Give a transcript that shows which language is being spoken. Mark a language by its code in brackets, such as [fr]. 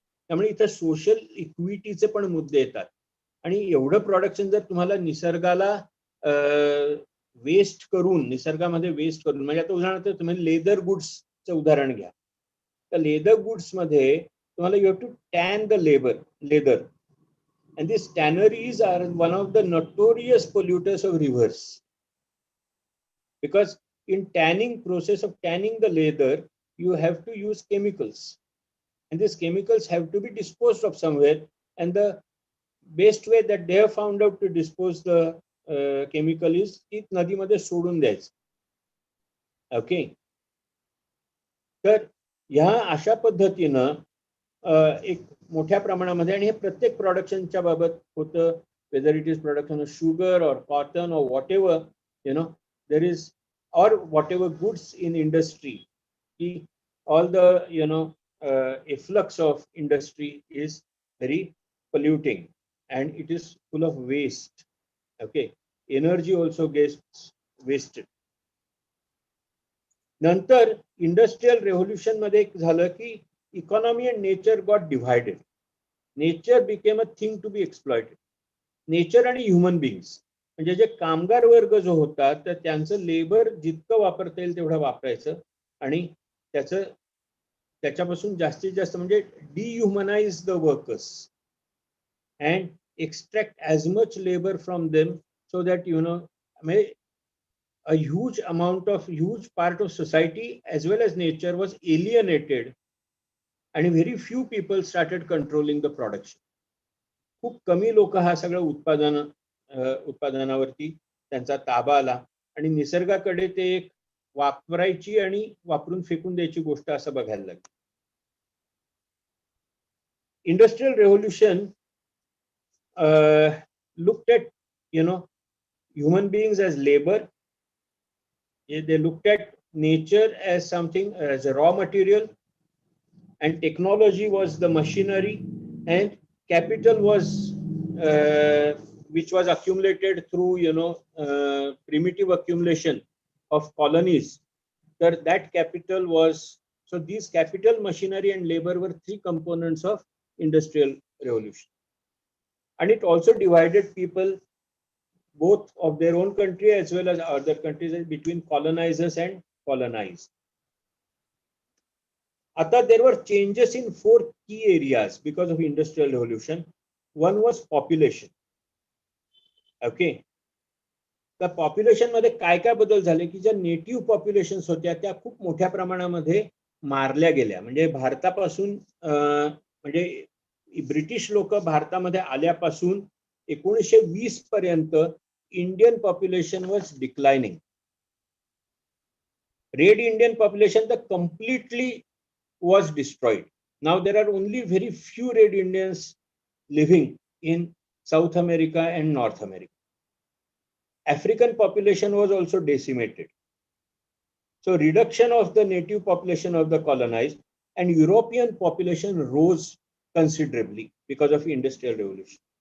[mr] त्यामुळे इथं सोशल इक्विटीचे पण मुद्दे येतात. आणि एवढं प्रोडक्शन जर तुम्हाला निसर्गाला वेस्ट करून, निसर्गामध्ये वेस्ट करून, म्हणजे आता उदाहरणार्थ तुम्ही लेदर गुड्सचं उदाहरण घ्या. तर लेदर गुड्स मध्ये तुम्हाला [en] You have to tan the leather, and this tanneries are one of the notorious polluters of rivers. Because in tanning process of tanning the leather you have to use chemicals, and these chemicals have to be disposed of somewhere, and the best way that they have found out to dispose the chemical is [mr] की नदीमध्ये सोडून द्यायचं. Okay, तर ह्या अशा पद्धतीनं एक मोठ्या प्रमाणामध्ये, आणि हे प्रत्येक प्रोडक्शनच्या बाबत होतं, [en] Whether it is production of sugar और cotton और whatever there is, और whatever goods in industry, की all the efflux of industry is very polluting and it is full of waste. Okay, energy also gets wasted. नंतर industrial revolution मध्ये झालं की economy and nature got divided. Nature became a thing to be exploited. [mr] Nature आणि human बिंग्स, म्हणजे जे कामगार वर्ग जो होता तर त्यांचं लेबर जितकं वापरता येईल तेवढं वापरायचं आणि त्याच्यापासून जास्तीत जास्त म्हणजे [en] Dehumanize the workers. and extract as much labor from them so that, you know, a huge part of society as well as nature was alienated, and very few people started controlling the production. [mr] खूप कमी लोक हा सगळं उत्पादनावरती त्यांचा ताबा आला आणि निसर्गाकडे ते एक वापरायची आणि वापरून फेकून द्यायची गोष्ट असं बघायला लागली. [en] Industrial revolution looked at, you know, human beings as labor. They looked at nature as something, as a raw material, and technology was the machinery, and capital was which was accumulated through, you know, primitive accumulation of colonies. That capital was, so these capital, machinery and labor were three components of industrial revolution. And it also divided people, both of their own country as well as other countries, between colonizers and colonized. There were changes in 4 key areas because of industrial revolution. One was population. Okay. [mr] त्या population मध्ये काय काय बदल झाले की ज्या native populations होत्या त्या खूप मोठ्या प्रमाणामध्ये मारल्या गेल्या. म्हणजे भारतापासून म्हणजे ब्रिटिश लोक भारतामध्ये आल्यापासून 1920 पर्यंत [en] Indian population was declining. Red Indian population [mr] तर [en] completely was destroyed. Now there are only very few red Indians living in South America and North America. African population was also decimated. So reduction of the native population of the colonized, and European population rose considerably because of industrial revolution.